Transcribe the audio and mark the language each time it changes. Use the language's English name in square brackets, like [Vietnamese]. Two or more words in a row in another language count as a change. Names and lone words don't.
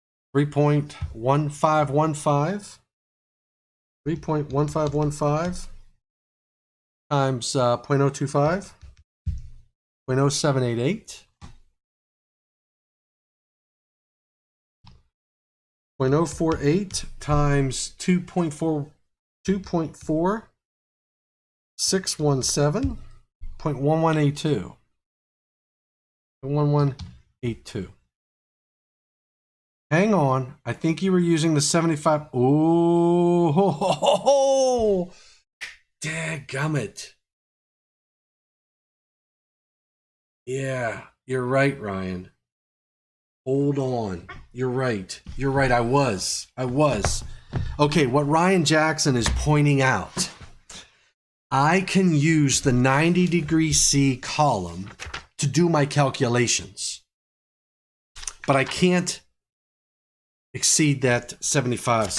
[English] 3.1515. 3.1515 times 0.025, 0.0788, 0.048 times 2.4617, 0.1182, 0.1182. Hang on, I think you were using the 75. Oh, ho, ho, ho, ho. Dadgummit. Yeah, you're right, Ryan. Hold on. You're right. You're right. I was. Okay, what Ryan Jackson is pointing out, I can use the 90 C column to do my calculations, but I can't exceed that 75.